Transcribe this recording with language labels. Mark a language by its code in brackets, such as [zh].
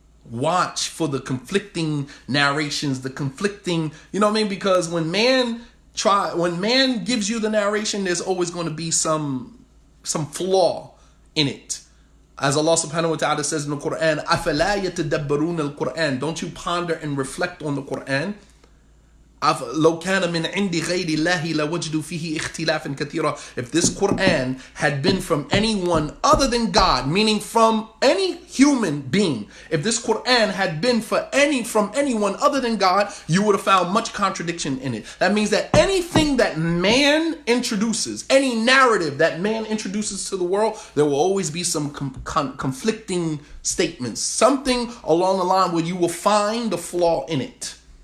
[en] Watch for the conflicting narrations, the conflicting, because when man gives you the narration, there's always going to be some flaw in it. As Allah subhanahu wa ta'ala says in the Quran, [ar] أَفَلَا يَتَدَبَّرُونَ الْقُرْآنِ. [en] Don't you ponder and reflect on the Quran? [ar] لو كان من عند غير الله لوجدوا فيه اختلافا كثيرا. [en] If this Quran had been from anyone other than God, meaning from any human being, if this Quran had been from anyone other than God, you would have found much contradiction in it. That means that anything that man introduces, any narrative that man introduces to the world, there will always be some conflicting statements, something along the line where you will find a flaw in it.